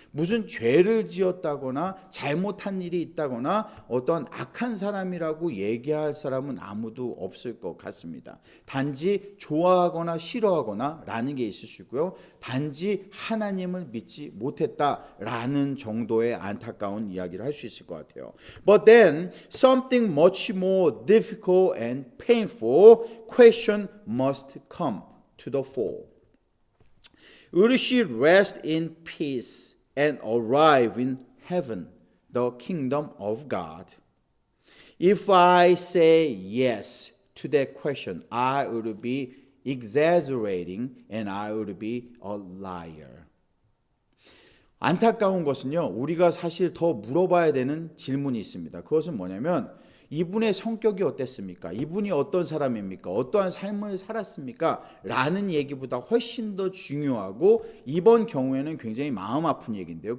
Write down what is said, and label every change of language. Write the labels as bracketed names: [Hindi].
[Korean] 무슨 죄를 지었다거나 잘못한 일이 있다거나 어떤 악한 사람이라고 얘기할 사람은 아무도 없을 것 같습니다. 단지 좋아하거나 싫어하거나 라는 게 있을 수 있고요. 단지 하나님을 믿지 못했다라는 정도의 안타까운 이야기를 할 수 있을 것 같아요. [English] But then something much more difficult and painful question must come to the fore. Will she rest in peace and arrive in heaven, the kingdom of God? If I say yes, to that question, I would be exaggerating and I would be a liar. [Korean] 안타까운 것은요, 우리가 사실 더 물어봐야 되는 질문이 있습니다. 그것은 뭐냐면 이분의 성격이 어땠습니까? 이분이 어떤 사람입니까? 어떠한 삶을 살았습니까? 라는 얘기보다 훨씬 더 중요하고 이번 경우에는 굉장히 마음 아픈 얘기인데요.